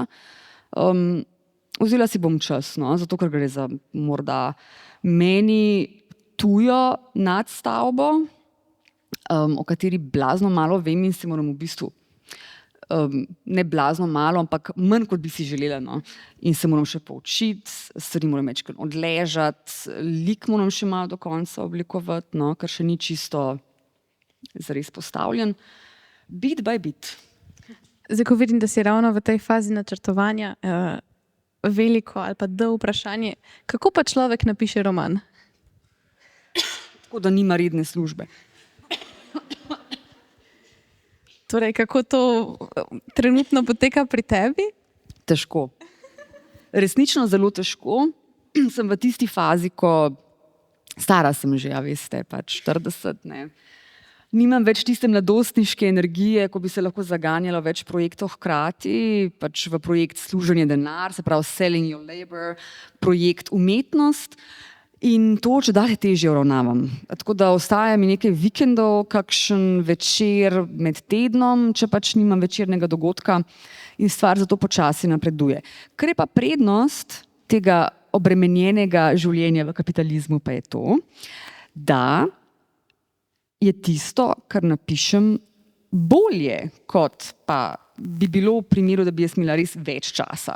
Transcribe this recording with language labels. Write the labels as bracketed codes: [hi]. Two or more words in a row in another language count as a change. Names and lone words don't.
[sl] Vzela si bom čas, zato ker gre za morda meni tujo nadstavbo, o kateri blazno malo vem in si moram v bistvu ne blazno malo, ampak manj, kot bi si želela. In se moram še poučiti, stvari moram večkrat odležati, lik moram še malo do konca oblikovati, ker še ni čisto zares postavljen. [en] Bit by bit. [sl] Zdaj, ko vidim, da si ravno v tej fazi načrtovanja, veliko ali pa vprašanje, kako pa človek napiše roman? Tako da nima redne službe. Torej, kako to trenutno poteka pri tebi? Težko. Resnično zelo težko. Sem v tisti fazi, ko stara sem že, veste, pač 40, ne. Nimam več tiste mladostniške energije, ko bi se lahko zaganjala več projektov hkrati, pač v projekt služenje denar, se pravi [en] selling your labor, [sl] projekt umetnost. In to čedalje težje uravnavam. Tako da ostaja mi nekaj vikendov, kakšen večer med tednom, če pač nimam večernega dogodka, in stvar zato počasi napreduje. Kar je pa prednost tega obremenjenega življenja v kapitalizmu, pa je to, da je tisto, kar napišem, bolje, kot pa bi bilo v primeru, da bi jaz imela res več časa.